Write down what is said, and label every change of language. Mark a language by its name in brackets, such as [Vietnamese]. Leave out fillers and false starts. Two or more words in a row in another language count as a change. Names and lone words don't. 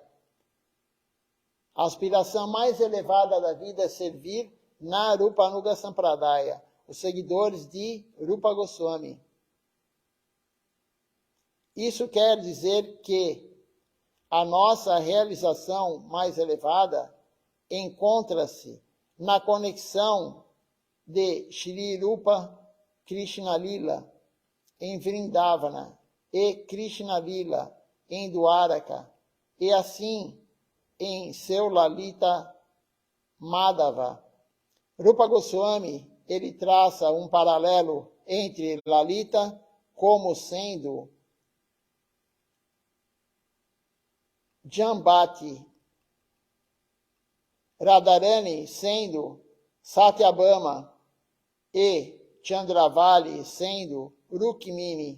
[Portuguese] A aspiração mais elevada da vida é servir na Rupanuga Sampradaya, os seguidores de Rupa Goswami. Isso quer dizer que a nossa realização mais elevada encontra-se na conexão de Shri Rupa Krishna Lila em Vrindavana e Krishna Lila em Dwaraka, e assim em seu Lalita Madhava. Rupa Goswami, ele traça um paralelo entre Lalita como sendo Jambati, Radharani sendo Satyabhama e Chandravali sendo Rukmini.